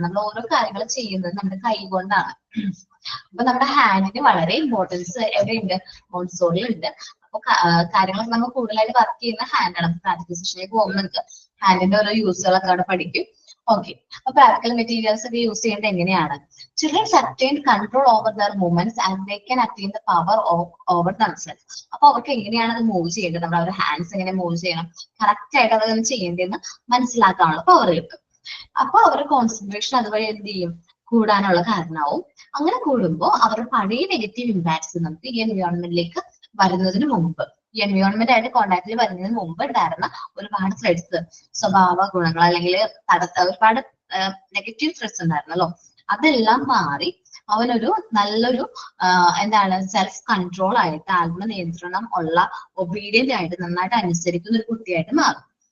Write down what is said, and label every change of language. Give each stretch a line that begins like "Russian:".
Malayalam: നമ്മൾ ഓരോ കാര്യങ്ങൾ ചെയ്യുന്നത് നമ്മുടെ കൈ കൊണ്ടാണ്. അപ്പൊ നമ്മുടെ ഹാൻഡിന് വളരെ ഇമ്പോർട്ടൻസ് എവിടെയുണ്ട്? മോണ്ടിസോറിയിൽ ഉണ്ട്. അപ്പൊ കാര്യങ്ങളൊക്കെ നമ്മൾ കൂടുതലായിട്ട് വർക്ക് ചെയ്യുന്ന ഹാൻഡാണ്. പ്രാക്ടിക്കൽ സെഷനിലേക്ക് പോകുമ്പോൾ നമുക്ക് ഹാൻഡിന്റെ ഓരോ യൂസുകളൊക്കെ അവിടെ പഠിക്കും. ഓക്കെ, അപ്പൊ പ്രാക്ടിക്കൽ മെറ്റീരിയൽസ് ഒക്കെ യൂസ് ചെയ്യേണ്ടത് എങ്ങനെയാണ്?
English: Children attain control over their movements and they can attain the power over themselves.
Malayalam: അപ്പൊ അവർക്ക് എങ്ങനെയാണ് അത് മൂവ് ചെയ്യേണ്ടത്? നമ്മൾ അവരുടെ ഹാൻഡ്സ് എങ്ങനെ മൂവ് ചെയ്യണം, കറക്റ്റ് ആയിട്ട് അത് ചെയ്യേണ്ടതെന്ന് മനസ്സിലാക്കാനുള്ള പവർ കിട്ടും. അപ്പൊ അവരുടെ കോൺസെൻട്രേഷൻ അതുവഴി എന്ത് ചെയ്യും? കൂടാനുള്ള കാരണമാവും. അങ്ങനെ കൂടുമ്പോൾ അവരുടെ പഴയ നെഗറ്റീവ് ഇമ്പാക്ട്സ് നമുക്ക് ഈ എൻവയോൺമെന്റിലേക്ക് വരുന്നതിന് മുമ്പ്, ഈ എൻവയോൺമെന്റ് ആയിട്ട് കോണ്ടാക്റ്റിൽ വരുന്നതിന് മുമ്പ് ഉണ്ടായിരുന്ന ഒരുപാട് ത്രെഡ്സ്, സ്വഭാവ ഗുണങ്ങൾ അല്ലെങ്കിൽ ഒരുപാട് നെഗറ്റീവ് ത്രെഡ്സ് ഉണ്ടായിരുന്നല്ലോ, അതെല്ലാം മാറി അവനൊരു നല്ലൊരു എന്താണ് സെൽഫ് കൺട്രോൾ ആയിട്ട്, ആത്മനിയന്ത്രണം ഉള്ള, ഒബീഡിയന്റ് ആയിട്ട്, നന്നായിട്ട് അനുസരിക്കുന്ന ഒരു കുട്ടിയായിട്ട് മാറും.